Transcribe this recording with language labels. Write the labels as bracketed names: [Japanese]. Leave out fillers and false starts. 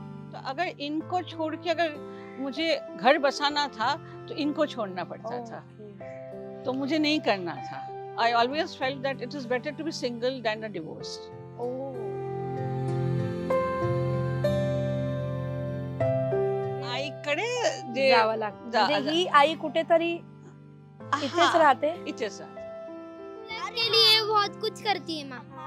[Hindi] तो अगर इनको छोड़ के अगर मुझे घर बसाना था तो इनको छोड़ना पड़ता था, तो मुझे नहीं करना था। [English] I always felt that it is better to be single than a divorced. [Marathi] आईकडे जावं लागतं, म्हणजे ही आई कुठेतरी इथेच राहते, इथेच राहते। [Hindi] के लिए बहुत कुछ करती है माँ।